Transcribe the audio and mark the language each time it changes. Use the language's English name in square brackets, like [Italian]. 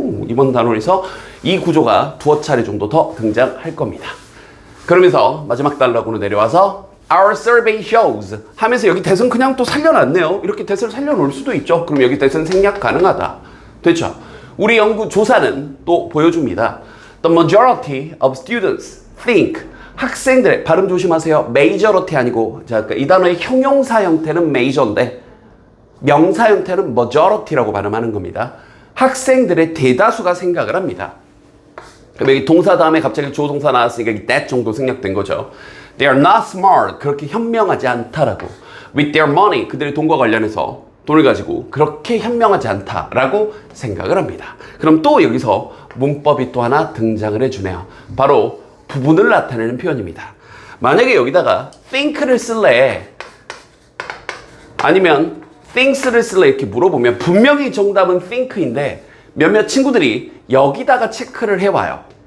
[Korean] 이번 단원에서 이 구조가 두어 차례 정도 더 등장할 겁니다. 그러면서 마지막 단락으로 내려와서 [English] Our survey shows [Korean] 하면서 여기 that은 그냥 또 살려놨네요. 이렇게 that을 살려놓을 수도 있죠. 그럼 여기 that은 생략 가능하다. 됐죠? 우리 연구 조사는 또 보여줍니다. [English] The majority of students think, [Korean] 학생들의, 발음 조심하세요. majority 아니고, 자, 이 단어의 형용사 형태는 major인데 명사 형태는 majority라고 발음하는 겁니다. 학생들의 대다수가 생각을 합니다. 그럼 여기 동사 다음에 갑자기 조동사 나왔으니까 여기 that 정도 생략된 거죠. [English] They are not smart, [Korean] 그렇게 현명하지 않다라고. [English] With their money, [Korean] 그들의 돈과 관련해서 돈을 가지고 그렇게 현명하지 않다라고 생각을 합니다. 그럼 또 여기서 문법이 또 하나 등장을 해주네요. 바로 부분을 나타내는 표현입니다. 만약에 여기다가 think를 쓸래 아니면 things를 쓸래 이렇게 물어보면 분명히 정답은 think인데 몇몇 친구들이 여기다가 체크를 해와요.